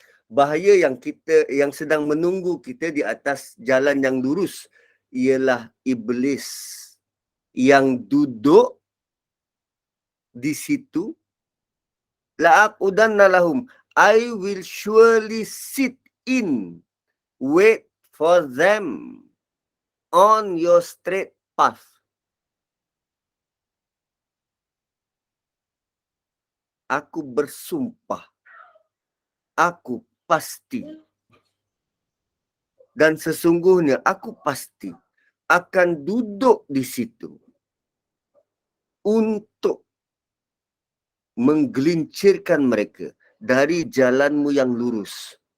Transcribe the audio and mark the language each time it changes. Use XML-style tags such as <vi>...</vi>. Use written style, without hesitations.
<id>bahaya yang sedang menunggu kita di atas jalan yang lurus ialah iblis yang duduk di situ.</id> <ar>La'aqudanna lahum,</ar> <en>I will surely sit in, wait for them on your straight path.</en> <id>Aku bersumpah, aku pasti, dan sesungguhnya aku pasti akan duduk di situ untuk menggelincirkan mereka dari jalanmu yang lurus.</id>